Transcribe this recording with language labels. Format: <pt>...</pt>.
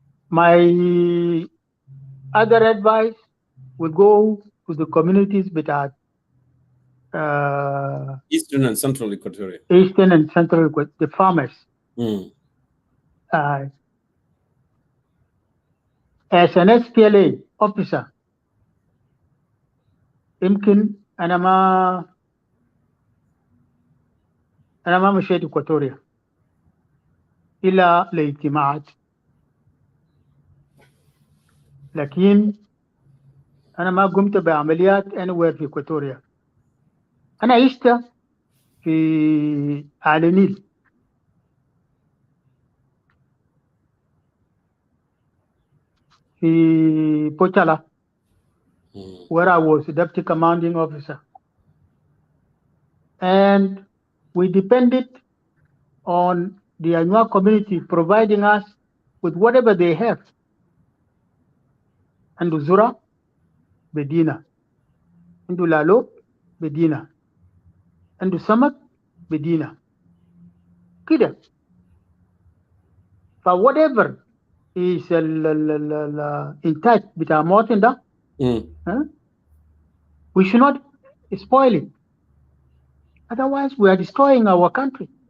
<en>My other advice will go to the communities that are Eastern and Central Equatoria. Eastern and Central, the farmers. As an SPLA officer,</en> <ar>يمكن أنا ما مشيت إكواتوريا إلا لاجتماعات، لكن أنا ما قمت بعمليات</ar> <en>anywhere</en> <ar>في إكواتوريا. أنا عشت في على النيل، في بوتشالا</ar> <en>where I was a deputy commanding officer, and we depended on the Anua community providing us with whatever they have.</en> <ar>And Zura بدينا، عنده لالو بدينا، عنده سمك بدينا كده.</ar> <en>ف whatever is</en> <ar>الإنتاج بتاع المواطن ده</ar> <en>we should not spoil it, otherwise we are destroying our country.</en>